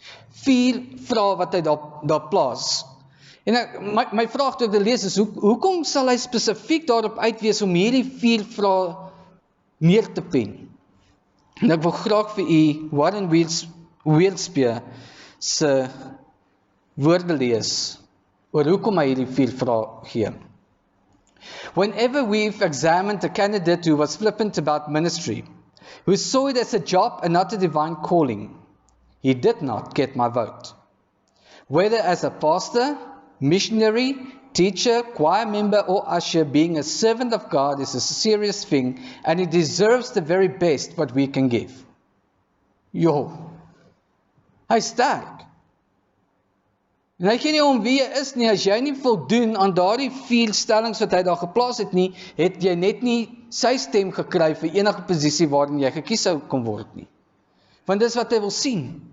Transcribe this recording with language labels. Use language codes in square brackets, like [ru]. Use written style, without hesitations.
[af] 4 vrae wat hy daar plaas. En my vraag toe ek dit lees is, hoekom sal hy spesifiek daarop uitwees om hierdie 4 vrae neer te pen? En ek wil graag vir u Warren Wiersbe se woorde lees oor hoekom hy hierdie 4 vrae gee. [en] Whenever we've examined a candidate who was flippant about ministry, who saw it as a job and not a divine calling, he did not get my vote. Whether as a pastor, missionary, teacher, choir member or usher, being a servant of God is a serious thing, and it deserves the very best what we can give. [af] Hy sterk. En hy gee nie om wie jy is nie, as jy nie voldoen aan daardie 4 stellings wat hy daar geplaas het nie, het jy net nie sy stem gekry vir enige posisie waarin jy gekies sou kon word nie. Want dis wat hy wil sien.